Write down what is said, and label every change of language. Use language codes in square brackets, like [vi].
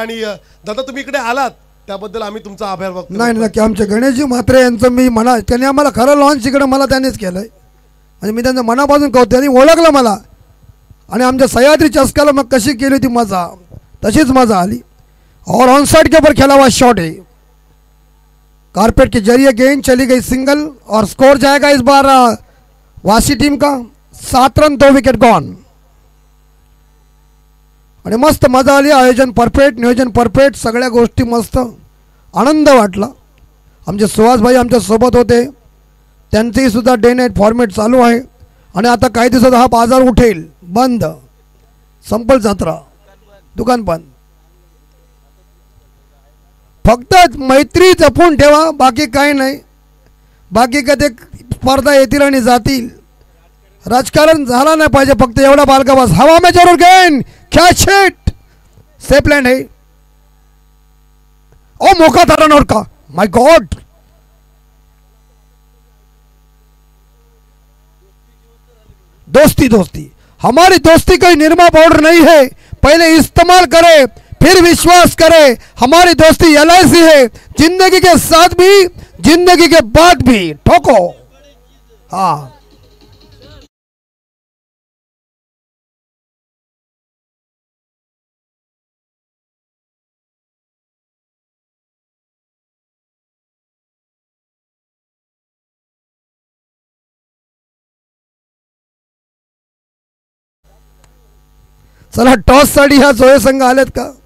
[mr] आणि दादा तुम्ही इकडे आलात त्याबद्दल आम्ही तुमचा आभार व्यक्त. नाही नक्की आमचे गणेशजी म्हात्रे यांचं मी म्हणा, त्यांनी आम्हाला खरं लॉन्च इकडं मला त्यांनीच केलं आहे. म्हणजे मी त्यांचं मनापासून कौतुक, त्यांनी ओळखलं मला. आणि आमच्या सह्याद्री चस्क्याला मग कशी केली होती मजा, तशीच मजा आली. [hi] और ऑन साइड के ऊपर खेला हुआ शॉट है, कारपेट के जरिए गेंद चली गई सिंगल. और स्कोर जाएगा इस बार वासी टीम का 7 रन, 2 विकेट गॉन. [mr] आणि मस्त मजा आली. आयोजन परफेक्ट, नियोजन परफेक्ट, सगळ्या गोष्टी मस्त, आनंद वाटला. आमचे सुहासभाई आमच्या सोबत होते, त्यांचेही सुद्धा डे नाईट फॉर्मॅट चालू आहे. आणि आता काही दिवसात हा बाजार उठेल, बंद, संपल जत्रा, दुकान बंद. फक्त मैत्री जपून ठेवा, बाकी काही नाही. बाकी कधी स्पर्धा येतील आणि जातील, राजकारण झाला नाही पाहिजे. फक्त एवढा बालका बस. [hi] हवा में जरूर गेंद, कॅच हिट, सेफ लँड है. ओ मौका था रन आउट का, माय गॉड. दोस्ती दोस्ती, हमारी दोस्ती कोई निरमा पाउडर नहीं है, पहले इस्तेमाल करे फिर विश्वास करे. हमारी दोस्ती LIC है, जिंदगी के साथ भी जिंदगी के बाद भी. ठोको. [mr] हाँ चला टॉस साठी ह्या जोहे संघ आलेत का?